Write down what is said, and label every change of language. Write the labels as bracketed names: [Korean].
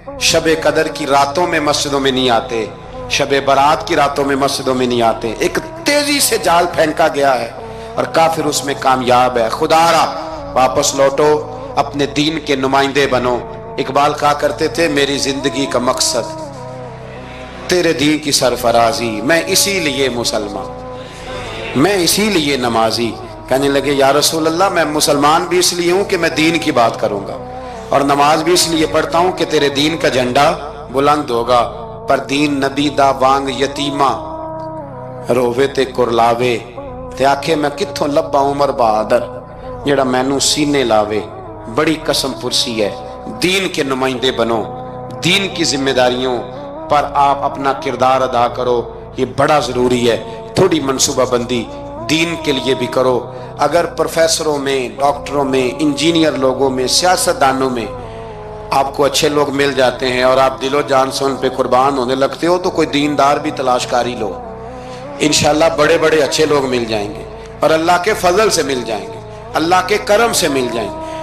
[Urdu] شب قدر کی راتوں میں مسجدوں میں نہیں آتے، شب برات کی راتوں میں مسجدوں میں نہیں آتے۔ ایک تیزی سے جال پھینکا گیا ہے اور کافر اس میں کامیاب ہے۔ خدا را واپس لوٹو، اپنے دین کے نمائندے بنو۔ اقبال کہا کرتے تھے میری زندگی کا مقصد تیرے دین کی سرفرازی، میں اسی لیے مسلمان۔ میں اسی لیے نمازی. کہنے لگے یا رسول اللہ میں مسلمان بھی اس لیے ہوں کہ میں دین کی بات کروں گا، اور نماز بھی اس لیے پڑھتا ہوں کہ تیرے دین کا جھنڈا بلند ہوگا. [Punjabi] پر دین نبی دا وانگ یتیمہ رووے تے کرلاوے تے آکھے میں کتھوں لبا عمر بہادر جڑا مینوں سینے لاوے. [Urdu] بڑی قسم پرسی ہے. دین کے نمائندے بنو، دین کی ذمہ داریوں پر آپ اپنا کردار ادا کرو، یہ بڑا ضروری ہے. تھوڑی منصوبہ بندی دین کے لیے بھی کرو. اگر پروفیسروں میں، ڈاکٹروں میں، انجینئر لوگوں میں، سیاستدانوں میں آپ کو اچھے لوگ مل جاتے ہیں اور آپ دل و جان سے ان پہ قربان ہونے لگتے ہو، تو کوئی دیندار بھی تلاش کاری لو، انشاءاللہ بڑے بڑے اچھے لوگ مل جائیں گے، اور اللہ کے فضل سے مل جائیں گے، اللہ کے کرم سے مل جائیں گے.